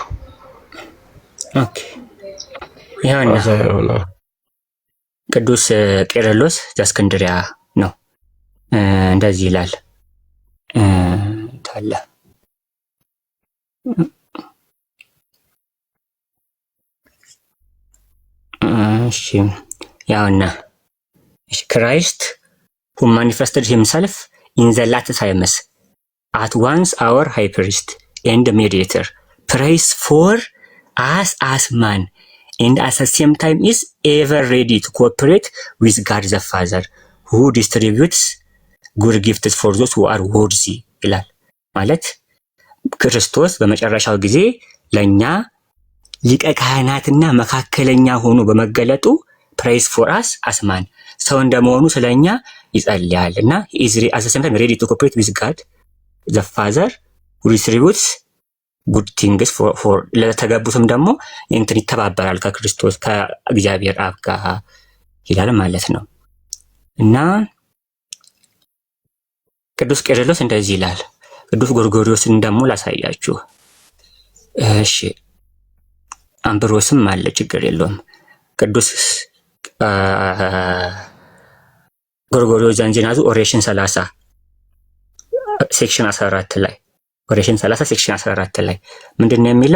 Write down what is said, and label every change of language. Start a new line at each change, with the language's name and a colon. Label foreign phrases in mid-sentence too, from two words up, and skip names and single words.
Amharic: ኦኬ ይሄን ቅዱስ ቄርሎስ ዘእስክንድርያ ነው እንደዚህ ይላል ታላ እሺ ያውና
English: Christ who manifested himself in the latter times at once our high priest and mediator prays for us as man and at the same time is ever ready to cooperate with God the Father who distributes good gifts for those who are worthy
Amharic: ይላል። ማለት ክርስቶስ በመጨረሻው ጊዜ ለኛ ሊቀ ካህናትና መካከለኛ ሆኖ በመገለጡ
English: prays for us as man
Amharic: ሰው እንደመሆኑ ስለኛ ይጸልያል እና
English: is at the same time ready to cooperate with God the Father who distributes good things for
Amharic: ለተገቡትም ደግሞ እንትን ይተባበራል ከክርስቶስ ከእግዚአብሔር አብ ጋር ይላል ማለት ነው። እና ቅዱስ ቄርሎስ እንደዚህ ይላል። ቅዱስ ጎርጎርዮስን ደግሞ ላሳያችሁ እሺ። አምብሮስም አለ ችግር የለውም። ቅዱስ ጎርጎርዮስ ዘእንዚናዙ
English: oration 30 section 14
Amharic: ላይ
English: oration 30 section 14
Amharic: ላይ ምንድነው የሚለው?